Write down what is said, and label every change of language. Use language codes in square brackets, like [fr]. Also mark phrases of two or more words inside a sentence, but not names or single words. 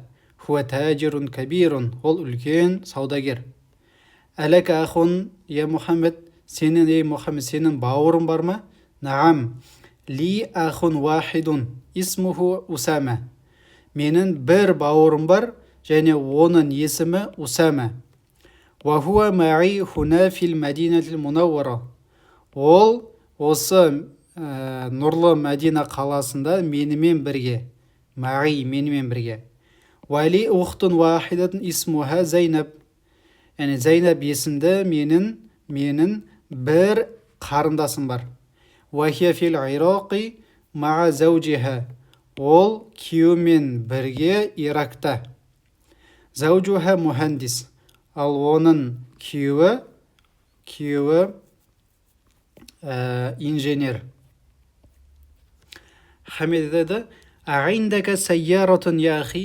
[ar] هو تاجر كبير. [kk] Ол үлкен саудагер. [ar] ألك أخ يا محمد. [kk] Мұхаммед, сенің бауырың бар ма? [ar] نعم. لي أخ واحد. اسمه أسامة. [kk] Менің бір бауырым бар, және оның есімі Усама. [ar] وهو معي هنا في المدينة المنورة. [kk] Ол осы нұрлы Мәдина қаласында менімен бірге. Ма'i, менімен бірге. [ar] ولي أخت واحدة اسمها زينب. [kk] Яғни Зайнаб есімді менің бір қарындасым бар. [ar] وهي في العراق مع زوجها. [kk] Ол күйеуімен бірге Иракта. [ar] زوجها مهندس. [kk] Ал оның күйеуі инженер. [ar] Хамид деді, أعندك سيارة يا أخي.